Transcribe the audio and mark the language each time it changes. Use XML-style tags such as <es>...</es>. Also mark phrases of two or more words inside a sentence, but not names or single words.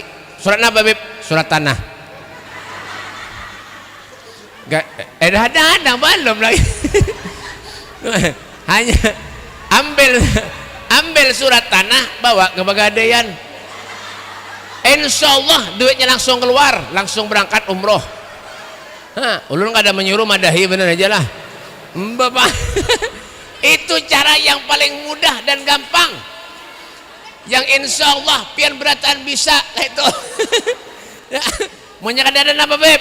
<id>Surat apa Beb? Surat Tanah. Ada belum lagi. Hanya ambil surat Tanah, bawa ke Pegadaian,</id> <ar>إن شاء الله</ar> <id>duitnya langsung keluar, langsung berangkat umroh.</id> <bjn>Ulun kada menyuruh, madahi bener aja lah Bapak.</bjn> <id>Itu cara yang paling mudah dan gampang, yang</id> <ar>إن شاء الله</ar> <bjn>pian beratan</bjn> <id>bisa itu. Mau nyakadadan apa Beb?</id>